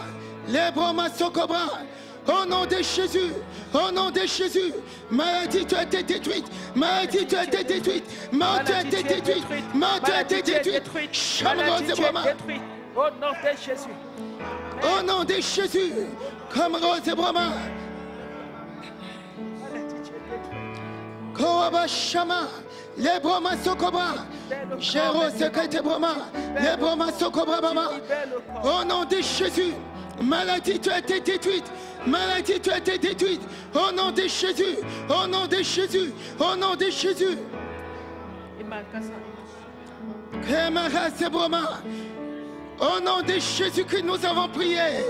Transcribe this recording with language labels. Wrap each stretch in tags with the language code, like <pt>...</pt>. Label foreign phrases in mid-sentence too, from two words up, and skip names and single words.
<fr>Les Broma Sokobra. Au nom de Jésus. Au nom de Jésus. Maladie, tu as été détruite. Maladie, tu as été détruite. Mort, tu as été détruite. Mort, tu as été détruite. Chamaro Zebroma. Au nom de Jésus. Au nom de Jésus. Comme Rose Brahma. Koroba Shama. Les Brahma Sokobra. Jéro Sekete Brahma. Les Brahma Sokobra Brahma. Au nom de Jésus. Maladie, tu as été détruite. Maladie, tu as été détruite. Au nom de Jésus. Au nom de Jésus. Au nom de Jésus. Kemara Sebroma. Au nom de Jésus que nous avons prié.</fr>